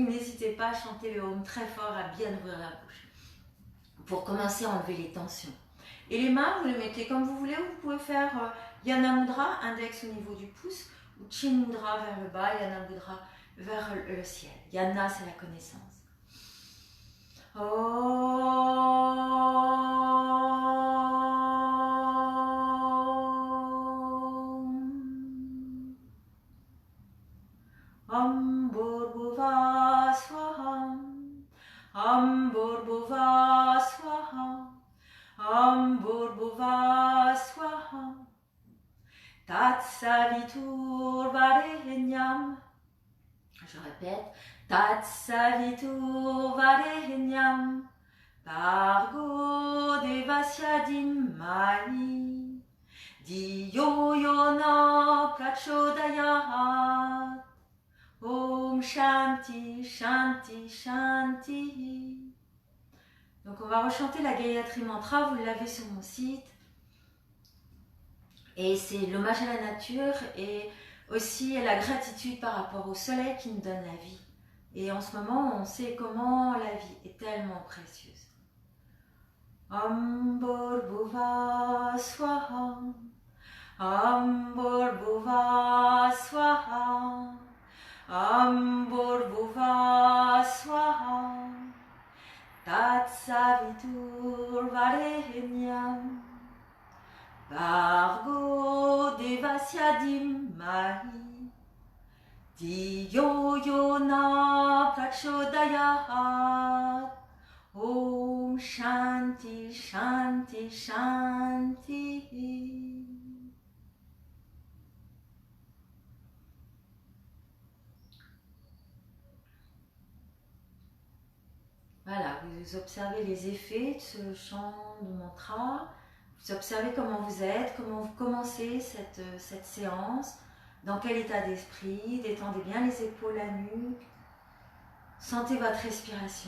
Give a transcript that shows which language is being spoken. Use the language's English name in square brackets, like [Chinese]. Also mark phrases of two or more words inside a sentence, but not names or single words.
[French] N'hésitez pas à chanter le Om très fort, à bien ouvrir la bouche. Pour commencer à enlever les tensions. Et les mains, vous les mettez comme vous voulez. Vous pouvez faire Yana Mudra, index au niveau du pouce, ou Chin Mudra vers le bas, Yana Mudra vers le ciel. Yana, c'est la connaissance. [Sanskrit] Om Bhurbuva Swaha. Om Bhurbuva Swaha. Om Bhurbuva Swaha. Tatsavitur Varenyam. [French] Je répète. [Sanskrit] Tatsavitur Varenyam. Bhargo Devasya Dhimahi. Diyo Yona Prachodayat. Om Shanti, Shanti, Shanti. [French] Donc on va rechanter la Gayatri Mantra, vous l'avez sur mon site. Et c'est l'hommage à la nature et aussi la gratitude par rapport au soleil qui nous donne la vie. Et en ce moment, on sait comment la vie est tellement précieuse. [Sanskrit] Om Bhurbuva Swaha. Om Bhurbuva Swaha. Om Bhurbuva Swaha. Tatsavitur Varenyam. Bhargo Devasya Dhimahi. Diyo Yona Prachodayat. Om Shanti, Shanti, Shanti. [French] Voilà, vous observez les effets de ce chant de mantra, vous observez comment vous êtes, comment vous commencez cette séance, dans quel état d'esprit, détendez bien les épaules, la nuque, sentez votre respiration.